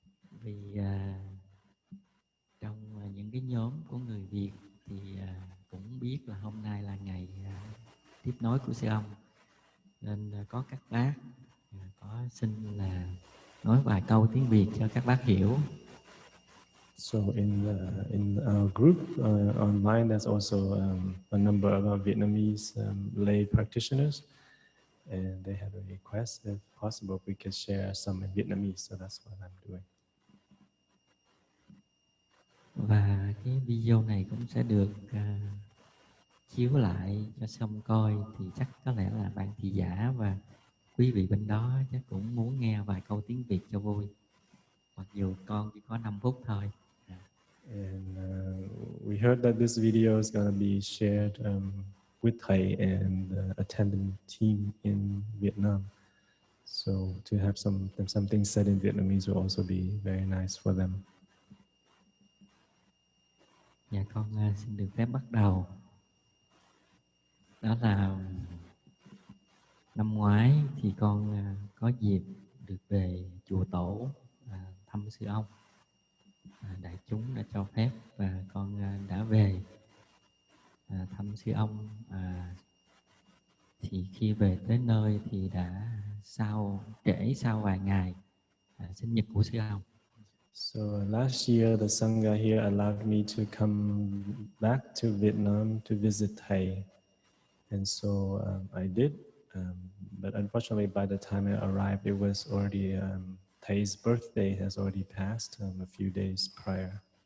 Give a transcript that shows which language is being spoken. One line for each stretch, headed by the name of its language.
Vietnamese: Vì trong những cái nhóm của người Việt thì cũng biết là hôm nay là ngày tiếp nối của sư ông, nên có các bác có xin là nói vài câu tiếng Việt cho các bác hiểu.
English: So in our group online, there's also a number of our Vietnamese lay practitioners, and they had a request, if possible, we could share some in Vietnamese. So that's what I'm doing.
Vietnamese: Và cái video này cũng sẽ được chiếu lại cho xong coi, thì chắc có lẽ là bạn thị giả và quý vị bên đó chắc cũng muốn nghe vài câu tiếng Việt cho vui, mặc dù con chỉ có 5 phút thôi.
English: And we heard that this video is going to be shared with Thay and attending team in Vietnam. So to have something said in Vietnamese will also be very nice for them.
Vietnamese: Dạ con xin được phép bắt đầu. Đó là năm ngoái thì con có dịp được về chùa Tổ thăm sư ông. Đại chúng đã cho phép và con đã về thăm sư ông. Thì khi về tới nơi thì đã trễ sau vài ngày sinh nhật của sư ông.
English: So last year, the Sangha here allowed me to come back to Vietnam to visit Thay. And so I did, but unfortunately by the time I arrived, it was already, Thay's birthday has already passed a few days prior.